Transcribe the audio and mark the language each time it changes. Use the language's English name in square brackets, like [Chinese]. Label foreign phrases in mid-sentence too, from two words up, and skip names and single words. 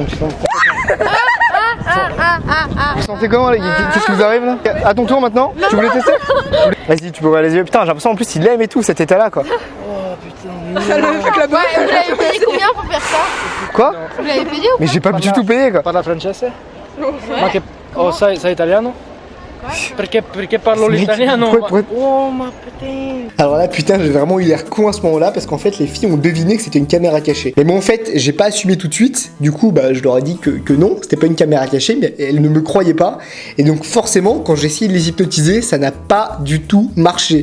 [French] Vous sentez comment là? Qu'est-ce qui vous arrive là? À ton tour maintenant? Tu voulais tester? Vas-y, tu peux ouvrir les yeux. Putain, j'ai l'impression en plus il aime et tout cet état là quoi. Ouais, vous l'avez payé combien pour faire ça? Quoi? Vous l'avez payé ou pas? Mais j'ai pas du tout payé quoi. [Italian] Parla francese? [French] Ouais. [Italian] Oh, sai italiano? Perché parlo l'italiano? [French] Oh ma putain. Alors là putain j'ai vraiment eu l'air con à ce moment là parce qu'en fait les filles ont deviné que c'était une caméra cachée. Mais moi en fait j'ai pas assumé tout de suite. Du coup je leur ai dit que non, c'était pas une caméra cachée, mais elles ne me croyaient pas. Et donc forcément quand j'ai essayé de les hypnotiser ça n'a pas du tout marché.